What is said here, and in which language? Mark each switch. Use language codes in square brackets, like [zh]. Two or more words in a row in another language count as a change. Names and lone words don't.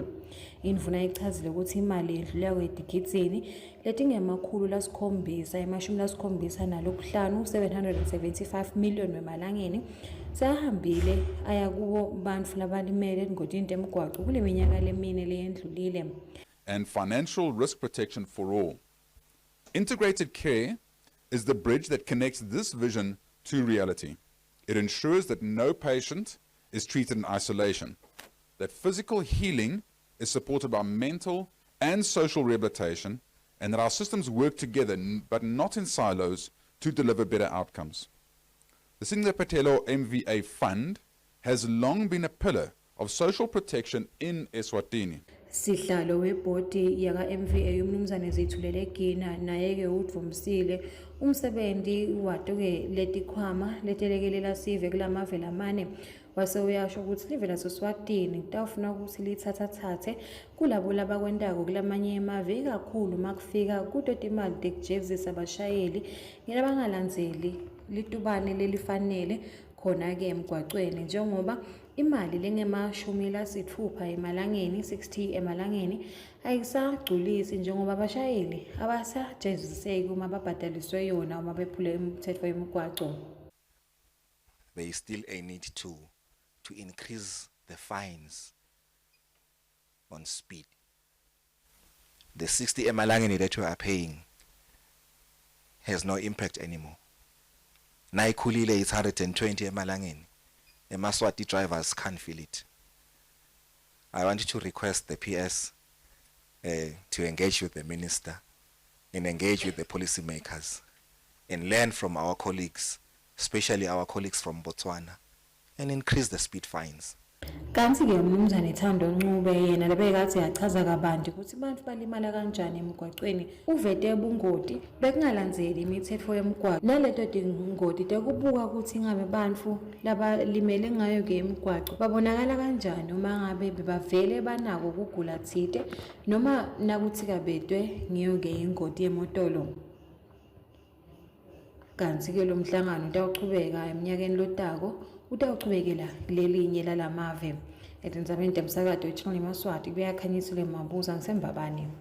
[ss] Indvuna ichazile ukuthi imali edlula kwedigidini letingemakhulu lasikhombisa emashumi lasikhombisa nalokuhlanu 775 million wemalangeni sahambile aya kubo bantfu labalimele etingodini temgwaco kule minyaka lemine leyendlulile. [en] And financial risk protection for all. Integrated care is the bridge that connects this vision to reality. It ensures that no patient is treated in isolation, that physical healing is supported by mental and social rehabilitation, and that our systems work together, but not in silos, to deliver better outcomes. The Sincephetelo MVA Fund has long been a pillar of social protection in Eswatini. [ss] Sihlalo webhodi yaka MVA umnumzane Zithulele Gina naye ke udvumsile umsebenzi wato-ke letikhwama letelekelela sive kulamave lamane wase uyasho ukuthi live laseSwatini kutawufuna ukuthi lithathathe kulabo labakwendako kulamanye emave ikakhulu makufika kuto timali tekujezisa abashayeli ngelabangalandzeli litubane lelifanele khona-ke emgwacweni njengoba imali lengemashumi lasithupha emalangeni 60 emalangeni ayisagculisi njengoba abashayeli abasajeziseki uma babhadaliswe yona uma bephule imithetho yemigwaco. [en] There is still a need to increase the fines on speed. The 60 emalangeni that you are paying has no impact anymore. Naikulile is 120 emalangeni. The Maswati drivers can't feel it. I want you to request the PS to engage with the minister and engage with the policymakers and learn from our colleagues, especially our colleagues from Botswana, and increase the speed fines. [ss] Kanti ke umnumzane Thando Ncube yena lebekade yachaza kabanti ukuthi abantu balimala kanjani emgwaqweni uvete ubungoti bekungalandzeli imithetho yemgwaqo naleto tingoti tekubuka ukuthi ngabe bantfu labalimele ngayo ke emgwaqo babonakala kanjani uma ngabe bebavele banako ukugula thite noma nakuthi kabetwe ngiyo ke ingoti yemotolo. Kanti ke lo mhlangano utawuchubeka eminyakeni lotako utawuchubekela lelinye lalamave etindzabeni temsakato eChannel Maswati kuyakhanyisile Mabuza ngisembabane.